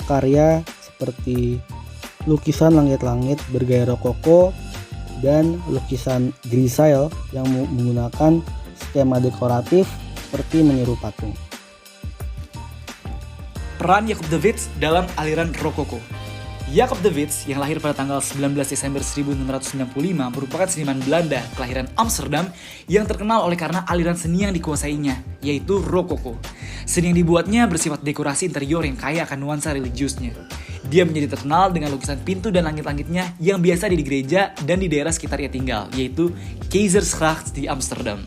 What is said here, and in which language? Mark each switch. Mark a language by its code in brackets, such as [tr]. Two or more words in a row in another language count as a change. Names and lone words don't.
[id] Contoh karya seperti lukisan langit-langit bergaya rokoko, dan lukisan grisaille yang menggunakan skema dekoratif seperti menyeru patung. Peran Jacob de Witt dalam aliran rokoko. Jacob de Witt yang lahir pada tanggal 19 Desember 1695 merupakan seniman Belanda kelahiran Amsterdam yang terkenal oleh karena aliran seni yang dikuasainya, yaitu rokoko. Seni yang dibuatnya bersifat dekorasi interior yang kaya akan nuansa religiusnya. Dia menjadi terkenal dengan lukisan pintu dan langit-langitnya yang biasa di gereja dan di daerah sekitar ia tinggal, yaitu Keizersgracht di Amsterdam.